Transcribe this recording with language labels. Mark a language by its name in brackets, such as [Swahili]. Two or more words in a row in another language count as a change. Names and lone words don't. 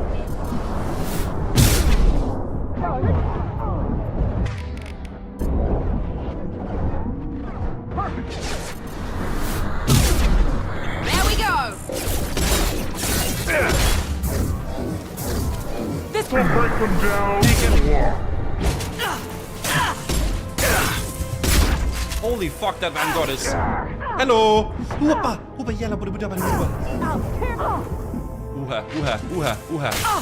[English] There we go! This will break them down! Holy fuck, that Vanguard is... Hello! Hoppa! Hoppa, yalla, bada, bada, bada, bada. Ooh-ha, ooh-ha, ooh-ha, ooh-ha.